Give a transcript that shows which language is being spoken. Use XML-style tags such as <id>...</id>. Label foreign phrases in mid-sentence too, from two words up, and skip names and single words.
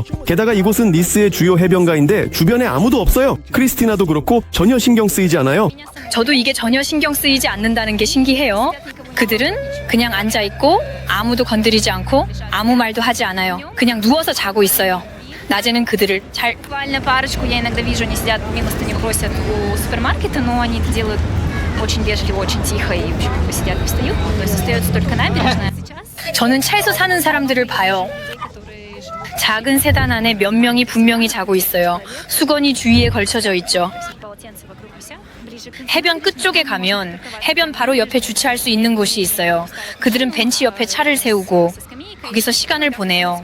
<ko>게다가 이곳은 니스의 주요 해변가인데 주변에 아무도 없어요. 크리스티나도 그렇고 전혀 신경 쓰이지 않아요. 저도 이게 전혀 신경 쓰이지 않는다는 게 신기해요. 그들은 그냥 앉아있고 아무도 건드리지 않고 아무 말도 하지 않아요. 그냥 누워서 자고 있어요. 낮에는 그들을 잘</ko> <ru>парочку я иногда вижу, они сидят милостыню просят у супермаркета, но они это делают очень вежливо, очень тихо и вообще сидят, не встают. То есть остается только набережная.</ru> <ko>저는 차에서 사는 사람들을 봐요. 작은 세단 안에 몇 명이 분명히 자고 있어요. 수건이 주위에 걸쳐져 있죠. 해변 끝쪽에 가면 해변 바로 옆에 주차할 수 있는 곳이 있어요. 그들은 벤치 옆에 차를 세우고 거기서 시간을 보내요.</ko>